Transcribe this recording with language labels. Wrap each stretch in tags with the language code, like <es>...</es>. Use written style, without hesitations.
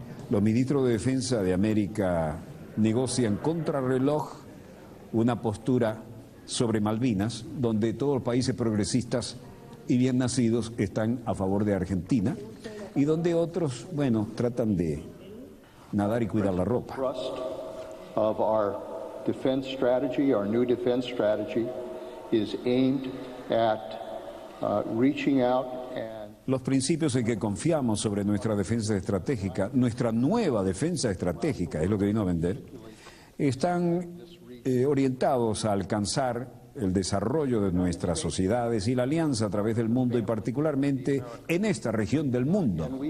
<es>Los ministros de Defensa de América negocian contrarreloj una postura sobre Malvinas, donde todos los países progresistas y bien nacidos están a favor de Argentina, y donde otros, bueno, tratan de nadar y cuidar la ropa.</es> <en>Of our defense strategy, our new defense strategy, is aimed at reaching out and...</en> <es>Los principios en que confiamos sobre nuestra defensa estratégica, nuestra nueva defensa estratégica, es lo que vino a vender, están orientados a alcanzar el desarrollo de nuestras sociedades y la alianza a través del mundo y particularmente en esta región del mundo.</es>